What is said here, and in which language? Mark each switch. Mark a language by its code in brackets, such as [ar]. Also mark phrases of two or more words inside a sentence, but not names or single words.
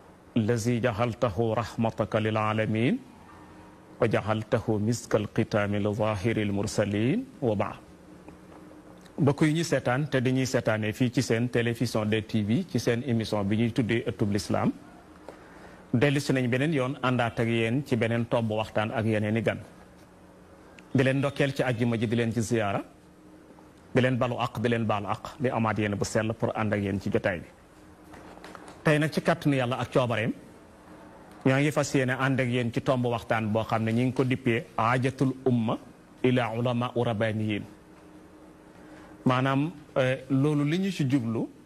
[ar] الذي جعلته رحمتك للعالمين وجعلته مسك الختام لظاهر المرسلين وبعد [wo] mbokk yi ñi seetaan te dañuy seetaanee fii ci seen télévision DTV ci seen émission bi ñuy tuddee ëttub lislaam dellu si nañ beneen yoon àndaat ak yéen ci beneen tomb waxtaan ak yeneen i gan di leen ndokkeel ci àjjuma ji di leen ci ziyaara di leen balu aq di leen baalu aq di amaat yéen bu sell pour ànd ak yéen ci jotaay bi tey nag ci kàttanu yàlla ak coobareem ñoo ngi fas yéene ànd ak yéen ci tomb waxtaan boo xam ne ñi ngi ko dippee [ar] حاجة الأمة إلى العلماء الربانيين [wo] maanaam loolu li ñu ci jublu